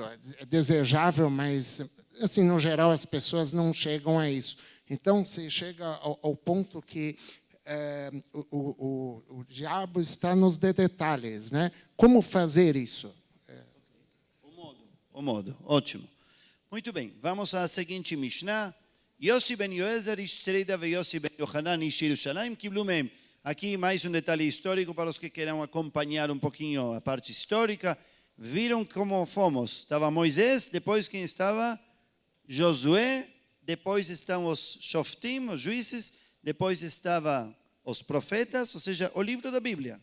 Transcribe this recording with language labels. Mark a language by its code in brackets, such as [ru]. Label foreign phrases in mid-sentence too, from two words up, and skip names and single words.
[pt] É desejável, mas, assim, no geral, as pessoas não chegam a isso. Então, se chega ao ponto que o diabo está nos detalhes, né? Como fazer isso? O modo, ótimo. Muito bem, vamos à seguinte Mishnah. [he] יוסי בן יועזר איש צרידה ו יוסי בן יוחנן איש ירושלים קיבלו מהם. [pt] Aqui mais um detalhe histórico para os que queiram acompanhar um pouquinho a parte histórica. Viram como fomos? Estava Moisés, depois quem estava? Josué, depois estão os Shoftim, os juízes, depois estava os profetas, ou seja, o livro da Bíblia.